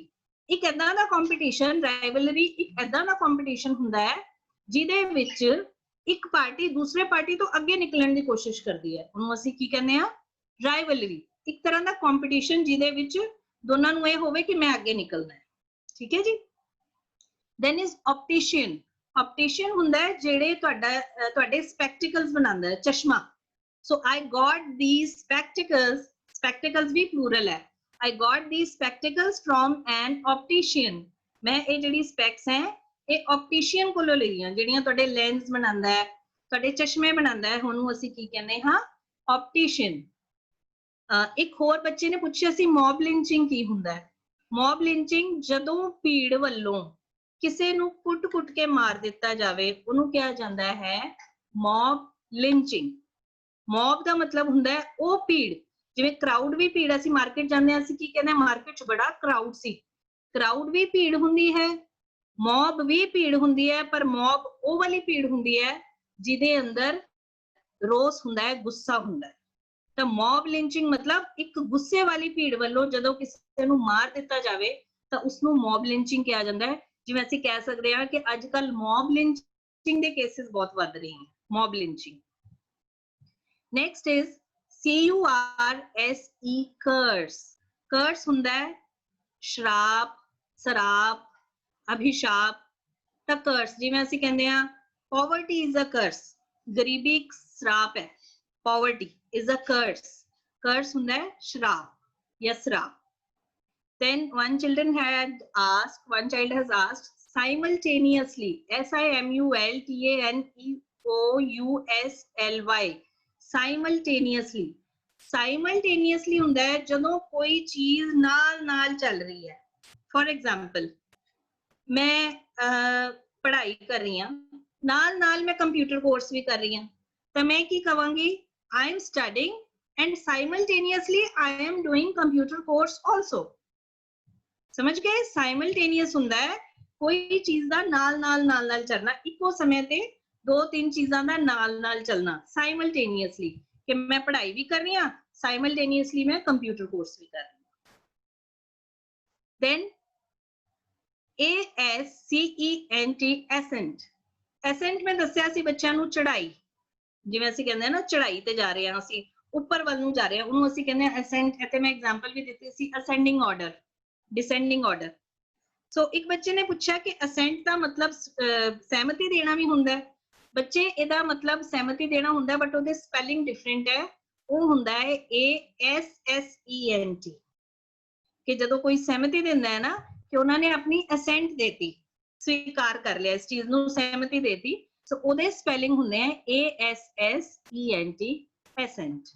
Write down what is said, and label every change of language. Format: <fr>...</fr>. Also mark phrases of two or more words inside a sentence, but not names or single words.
<pa>ਇੱਕ ਏਦਾਂ ਦਾ ਕੰਪੀਟੀਸ਼ਨ, ਰਾਈਵਲਰੀ ਇੱਕ ਏਦਾਂ ਦਾ ਕੰਪੀਟੀਸ਼ਨ ਹੁੰਦਾ ਹੈ ਜਿਹਦੇ ਵਿੱਚ ਇੱਕ ਪਾਰਟੀ ਦੂਸਰੇ ਪਾਰਟੀ ਤੋਂ ਅੱਗੇ ਨਿਕਲਣ ਦੀ ਕੋਸ਼ਿਸ਼ ਕਰਦੀ ਹੈ, ਉਹਨੂੰ ਅਸੀਂ ਕੀ ਕਹਿੰਦੇ ਆ, ਰਾਈਵਲਰੀ। ਇੱਕ ਤਰ੍ਹਾਂ ਦਾ ਕੰਪੀਟੀਸ਼ਨ ਜਿਹਦੇ ਵਿੱਚ ਦੋਨਾਂ ਨੂੰ ਇਹ ਹੋਵੇ ਕਿ ਮੈਂ ਅੱਗੇ ਨਿਕਲਣਾ ਹੈ, ਠੀਕ ਹੈ ਜੀ।</pa> <en>then is optician.</en> <pa>ਆਪਟੀਸ਼ੀਅਨ ਹੁੰਦਾ ਹੈ ਜਿਹੜੇ ਤੁਹਾਡੇ ਸਪੈਕਟੀਕਲਸ ਬਣਾਉਂਦਾ ਹੈ, ਚਸ਼ਮਾ।</pa> <en>So I got these spectacles.</en> <hi>Spectacles भी plural है.</hi> <en>I got these spectacles from an optician.</en> <pa>मैं ਇਹ ਜਿਹੜੀ specs हैं ਇਹ optician ਕੋਲੋਂ ਲਈਆਂ ਜਿਹੜੀਆਂ ਤੁਹਾਡੇ lens ਬਣਾਉਂਦਾ ਹੈ ਤੁਹਾਡੇ ਚਸ਼ਮੇ ਬਣਾਉਂਦਾ ਹੈ ਉਹਨੂੰ ਅਸੀਂ ਕੀ ਕਹਿੰਦੇ ਹਾਂ optician. ਇੱਕ ਹੋਰ ਬੱਚੇ ਨੇ ਪੁੱਛਿਆ ਸੀ</pa> <en>mob lynching</en> <pa>ਕੀ ਹੁੰਦਾ ਹੈ.</pa> <en>mob lynching</en> <pa>ਜਦੋਂ ਭੀੜ ਵੱਲੋਂ ਕਿਸੇ ਨੂੰ ਕੁੱਟ-ਕੁੱਟ ਕੇ ਮਾਰ ਦਿੱਤਾ ਜਾਵੇ ਉਹਨੂੰ ਕਿਹਾ ਜਾਂਦਾ ਹੈ</pa> <en>mob lynching.</en> <pa>mob ਦਾ ਮਤਲਬ ਹੁੰਦਾ ਹੈ ਉਹ ਭੀੜ ਜਿਵੇਂ ਕਰਾਊਡ ਵੀ ਭੀੜ ਅਸੀਂ ਮਾਰਕੀਟ ਜਾਂਦੇ ਹਾਂ ਅਸੀਂ ਕੀ ਕਹਿੰਦੇ ਹਾਂ ਮਾਰਕੀਟ 'ਚ ਬੜਾ ਕਰਾਊਡ ਸੀ. ਕਰਾਊਡ ਵੀ ਭੀੜ ਹੁੰਦੀ ਹੈ mob ਵੀ ਭੀੜ ਹੁੰਦੀ ਹੈ ਪਰ mob ਉਹ ਵਾਲੀ ਭੀੜ ਹੁੰਦੀ ਹੈ ਜਿਹਦੇ ਅੰਦਰ ਰੋਸ ਹੁੰਦਾ ਹੈ ਗੁੱਸਾ ਹੁੰਦਾ ਹੈ. ਤਾਂ</pa> <en>mob lynching</en> <pa>ਮਤਲਬ ਇੱਕ ਗੁੱਸੇ ਵਾਲੀ ਭੀੜ ਵੱਲੋਂ ਜਦੋਂ ਕਿਸੇ ਨੂੰ ਮਾਰ ਦਿੱਤਾ ਜਾਵੇ ਤਾਂ ਉਸਨੂੰ</pa> <en>mob lynching</en> <pa>ਕਿਹਾ ਜਾਂਦਾ ਹੈ. ਜਿਵੇਂ ਅਸੀਂ ਕਹਿ ਸਕਦੇ ਹਾਂ ਕਿ ਅੱਜ ਕੱਲ</pa> <en>mob lynching</en> <pa>ਦੇ ਕੇਸਿਸ ਬਹੁਤ ਵੱਧ ਰਹੇ ਹਨ.</pa> <en>mob lynching. Next is CURSE, curse.</en> <pa>curse ਹੁੰਦਾ ਹੈ ਸ਼ਰਾਪ ਸਰਾਪ ਅਭਿਸ਼ਾਪ. ਤਾਂ curse ਜਿਵੇਂ ਅਸੀਂ ਕਹਿੰਦੇ ਹਾਂ</pa> <en>poverty is a curse.</en> <pa>ਗਰੀਬੀ ਇੱਕ ਸਰਾਪ ਹੈ.</pa> <en>poverty is a curse.</en> <pa>curse ਹੁੰਦਾ ਹੈ ਸ਼ਰਾਪ ਜਾਂ ਸਰਾਪ.</pa> <en>Then one child has asked simultaneously, SIMULTANEOUSLY, simultaneously.</en> <pa>simultaneously ਹੁੰਦਾ ਹੈ ਜਦੋਂ ਕੋਈ ਚੀਜ਼ ਨਾਲ ਚੱਲ ਰਹੀ ਹੈ.</pa> <en>For example,</en> <pa>ਮੈਂ ਪੜ੍ਹਾਈ ਕਰ ਰਹੀ ਹਾਂ ਨਾਲ ਮੈਂ</pa> <en>computer course</en> <pa>ਵੀ ਕਰ ਰਹੀ ਹਾਂ ਤਾਂ ਮੈਂ ਕੀ ਕਵਾਂਗੀ</pa> <en>I am studying and simultaneously I am doing computer course also.</en> <pa>ਸਮਝ ਗਏ ਸਾਈਮਲਟੇਨੀਅਸ ਹੁੰਦਾ ਹੈ ਕੋਈ ਚੀਜ਼ ਦਾ ਨਾਲ ਚੱਲਣਾ ਇੱਕੋ ਸਮੇਂ ਤੇ ਦੋ ਤਿੰਨ ਚੀਜ਼ਾਂ ਦਾ ਨਾਲ ਚੱਲਣਾ ਸਾਈਮਲਟੇਨੀਅਸਲੀ ਕਿ ਮੈਂ ਪੜ੍ਹਾਈ ਵੀ ਕਰ ਰਹੀ ਹਾਂ ਸਾਈਮਲਟੇਨੀਅਸਲੀ ਮੈਂ</pa> <en>computer course</en> <pa>ਵੀ ਕਰ ਰਹੀ ਹਾਂ.</pa> <en>then ASCENT, ascent.</en> <pa>ascent ਮੈਂ ਦੱਸਿਆ ਸੀ ਬੱਚਿਆਂ ਨੂੰ ਚੜ੍ਹਾਈ ਜਿਵੇਂ ਅਸੀਂ ਕਹਿੰਦੇ ਆ ਨਾ ਚੜ੍ਹਾਈ ਤੇ ਜਾ ਰਹੇ ਹਾਂ ਅਸੀਂ ਉੱਪਰ ਵੱਲ ਨੂੰ ਜਾ ਰਹੇ ਹਾਂ ਉਹਨੂੰ ਅਸੀਂ ਕਹਿੰਦੇ ਆ ascent. ਇੱਥੇ ਮੈਂ ਐਗਜ਼ਾਮਪਲ ਵੀ ਦਿੱਤੀ ਸੀ</pa> <en>ascending order, descending order.</en> <pa>ਸੋ ਇੱਕ ਬੱਚੇ ਨੇ ਪੁੱਛਿਆ ਕਿ ascent ਦਾ ਮਤਲਬ ਸਹਿਮਤੀ ਦੇਣਾ ਵੀ ਹੁੰਦਾ ਹੈ. ਬੱਚੇ ਇਹਦਾ ਮਤਲਬ ਸਹਿਮਤੀ ਦੇਣਾ ਹੁੰਦਾ ਬਟ ਉਹਦੇ</pa> <en>spelling different</en> <pa>ਹੈ. ਉਹ ਹੁੰਦਾ ਹੈ ASSENT ਕਿ ਜਦੋਂ ਕੋਈ ਸਹਿਮਤੀ ਦਿੰਦਾ ਹੈ ਨਾ ਕਿ ਉਹਨਾਂ ਨੇ ਆਪਣੀ ਅਸੈਂਟ ਦੇਤੀ ਸਵੀਕਾਰ ਕਰ ਲਿਆ ਇਸ ਚੀਜ਼ ਨੂੰ ਸਹਿਮਤੀ ਦੇਤੀ ਸੋ ਉਹਦੇ ਸਪੈਲਿੰਗ ਹੁੰਦੇ ਆ</pa> <en>ASSENT, ascent.</en>